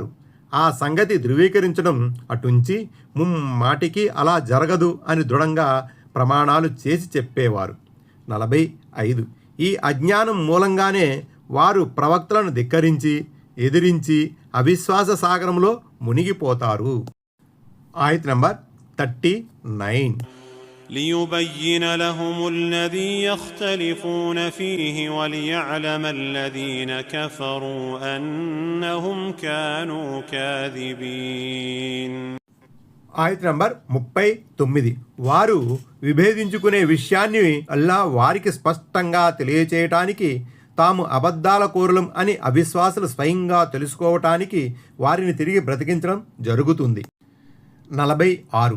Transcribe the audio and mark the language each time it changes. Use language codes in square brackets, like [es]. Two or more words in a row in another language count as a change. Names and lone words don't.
[te] ఆ సంగతి ధృవీకరించడం అటుంచి ముమ్మాటికి అలా జరగదు అని దృఢంగా ప్రమాణాలు చేసి చెప్పేవారు. 45. ఈ అజ్ఞానం మూలంగానే వారు ప్రవక్తలను ధిక్కరించి ఎదిరించి అవిశ్వాస సాగరంలో మునిగిపోతారు. ఆయత్ నంబర్ 39. [ar] ليبين لهم الذي يختلفون فيه وليعلم الذين كفروا أنهم كانوا كاذبين. [te] ఆయత్ నంబర్ 39. వారు విభేదించుకునే విషయాన్ని అల్లా వారికి స్పష్టంగా తెలియచేయటానికి, తాము అబద్ధాల కోరులం అని అవిశ్వాసులు స్వయంగా తెలుసుకోవటానికి వారిని తిరిగి బ్రతికించడం జరుగుతుంది. 46.